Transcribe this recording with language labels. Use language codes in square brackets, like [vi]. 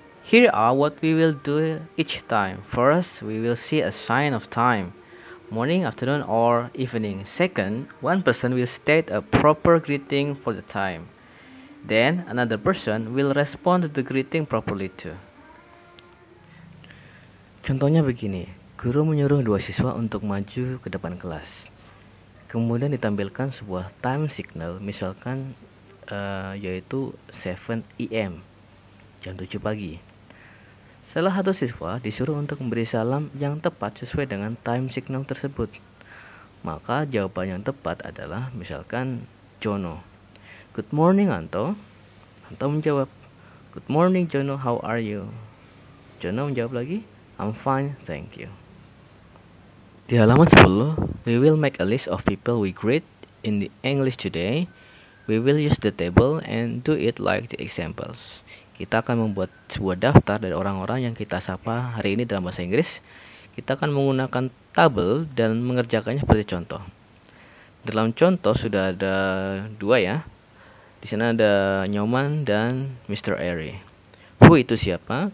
[en] Here are what we will do each time. First, we will see a sign of time, morning, afternoon, or evening. Second, one person will state a proper greeting for the time. Then, another person will respond to the greeting properly too. [id] Contohnya begini, guru menyuruh 2 siswa untuk maju ke depan kelas. Kemudian ditampilkan sebuah time signal, misalkan yaitu 7 AM, jam 7 pagi. Salah satu siswa disuruh untuk memberi salam yang tepat sesuai dengan time signal tersebut. Maka jawaban yang tepat adalah misalkan Jono. [en] Good morning, Anto. [id] Anto menjawab, [en] Good morning, Jono, how are you? [id] Jono menjawab lagi, [en] I'm fine, thank you. [id] Di halaman 10, [en] we will make a list of people we greet in the English today. We will use the table and do it like the examples. [id] Kita akan membuat sebuah daftar dari orang-orang yang kita sapa hari ini dalam bahasa Inggris. Kita akan menggunakan tabel dan mengerjakannya seperti contoh. Dalam contoh sudah ada 2 ya. Di sana ada Nyoman dan Mr. Airy. [en] Who [id] itu siapa?